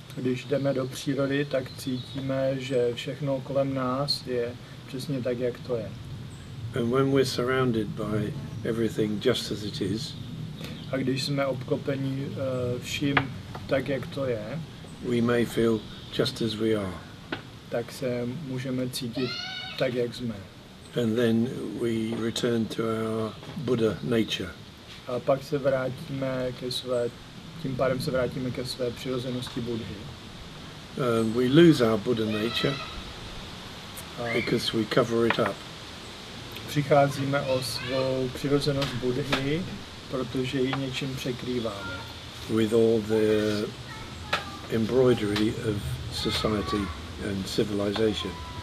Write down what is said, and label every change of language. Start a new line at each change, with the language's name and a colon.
Czech: Když jdeme do přírody, tak cítíme, že všechno kolem nás je přesně tak, jak to je.
English: And when we're surrounded by everything just as it is,
Czech: a když jsme obklopeni vším tak, jak to je,
English: we may feel just as we are.
Czech: Tak se můžeme cítit tak, jak jsme.
English: And then we return to our Buddha nature.
Czech: A pak se vrátíme tím pádem se vrátíme ke své přirozenosti Buddhy.
English: We lose our Buddha nature because we cover it up.
Czech: Přicházíme o svou přirozenost Buddhy, protože ji něčím překrýváme.
English: With all the embroidery of society and civilization.